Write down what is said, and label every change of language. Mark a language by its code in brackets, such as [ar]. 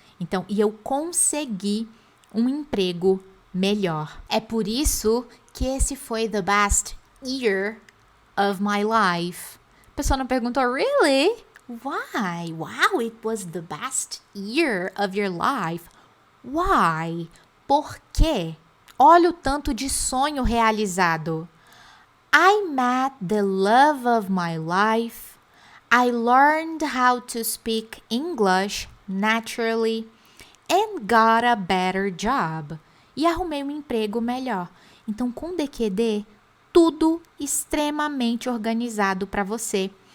[pt] Então, e eu consegui um emprego melhor. É por isso que esse foi [en] the best year of my life. [pt] A pessoa não perguntou, [en] really? Why? Wow, it was the best year of your life. Why? [pt] Por quê? Olha o tanto de sonho realizado. [en] I met the love of my life. I learned how to speak English naturally and got a better job. [pt] E arrumei um emprego melhor. Então, com DQD, tudo extremamente organizado para você.